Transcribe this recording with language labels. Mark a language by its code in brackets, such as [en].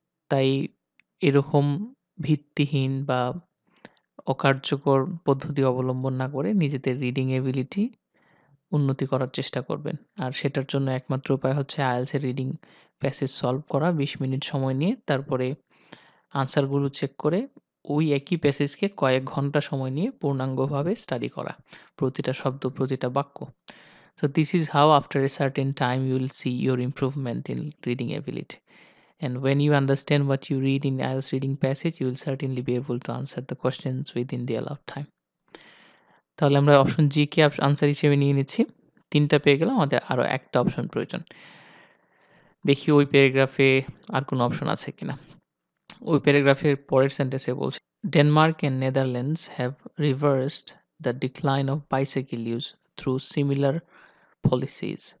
[bn] তাই এরকম ভিত্তিহীন বা অকার্যকর পদ্ধতি অবলম্বন না করে নিজেদের রিডিং এবিলিটি উন্নতি করার চেষ্টা করবেন। আর সেটার জন্য একমাত্র উপায় হচ্ছে আইএলটিএস এর রিডিং প্যাসেজ সলভ করা ২০ মিনিট সময় নিয়ে, তারপরে আনসারগুলো চেক করে ওই একই প্যাসেজকে কয়েক ঘন্টা সময় নিয়ে পূর্ণাঙ্গভাবে স্টাডি করা, প্রতিটা শব্দ, প্রতিটা বাক্য। [en] So this is how after a certain time you will see your improvement in reading ability. And when you understand what you read in IELTS reading passage, you will certainly be able to answer the questions within the allowed time. [bn] তাহলে আমরা option জি কে answer হিসেবে নিয়ে নিচ্ছি। ৩ টা পেয়ে গেলাম, আমাদের আরও একটা অপশন প্রয়োজন। দেখি ওই প্যারাগ্রাফে আর কোনো অপশন আছে কিনা। ওই প্যারাগ্রাফের পরের সেন্টেন্সে বলছে, [en] Denmark and Netherlands have reversed the decline of bicycle use through similar policies.